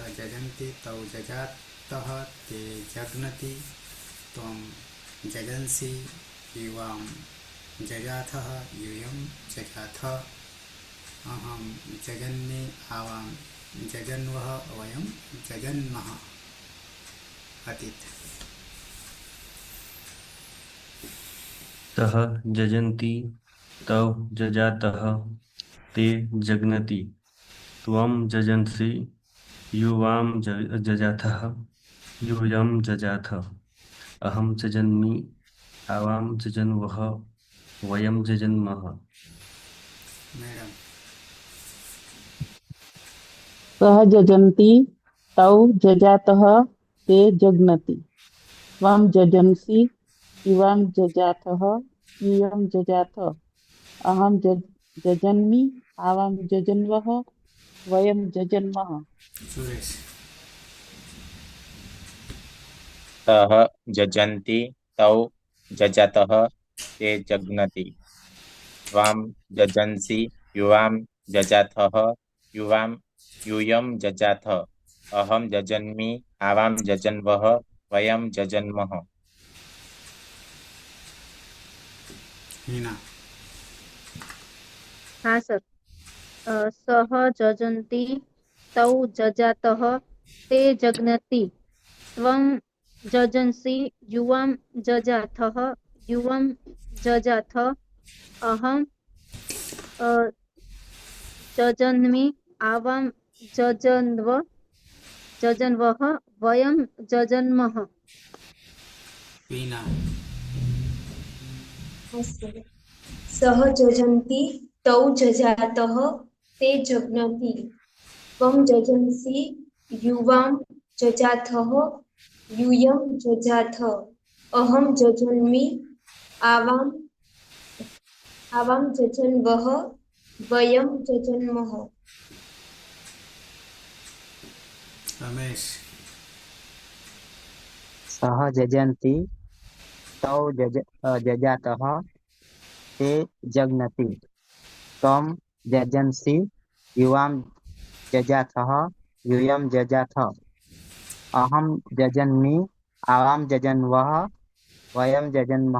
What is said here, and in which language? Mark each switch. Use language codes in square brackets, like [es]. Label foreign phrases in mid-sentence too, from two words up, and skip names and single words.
[sa] जजन्ति तौ जजातः ते जग्नति त्वं जजन्सि युवां जजाथः यूयं जजाथ अहं जजन्मि आवां जजन्वः वयं जजन्मः અતીત. તઃ જજંતી તવ જજાતઃ તે જગ્નતિ ત્વમ જજંસી યુવામ જજાથઃ यूयं जजाथ अहम जजन्मि आवाम जजन्वः वयम जजन्मः. [gu] મેડમ [sa] સહ જજંતી તૌ જજાતઃ તે જગ્નતિ ત્વં જજંસી યુવાં જજાથઃ यूयं जजाथ अहं जजन्मि आवां जजन्वः वयं जजन्मः. [gu] સુરેશ [sa] તઃ જજંતી તૌ જજાતઃ તે જગ્નતિ ત્વામ જજંસી યુવામ જજાથઃ यूयं जजाथ अहम जजन्मि आवाम जजन्वः वयम जजन्मः. [gu] હિના હા સર [sa] सह जजन्ति तौ जजातः ते जग्नति त्वं जजंसि युवां जजाथः युवं जजाथ अहं जजन्मि आवां जजन्वः वयं जजन्मः. [gu] પીના [sa] સહ જજંતી તૌ જજાતઃ તે જગ્નતિ ત્વં જજંસી યુવાં જજાથઃ यूयं जजाथ अहं जजन्मि आवां जजन्वः वयं जजन्मः. [gu] રમેશ [sa] सह जजन्ति तौ जजातः ते जग्नति त्वं जजंसि युवां जजाथः यूयं जजाथ अहं जजन्मि आवां जजन्वः वयं जजन्मः.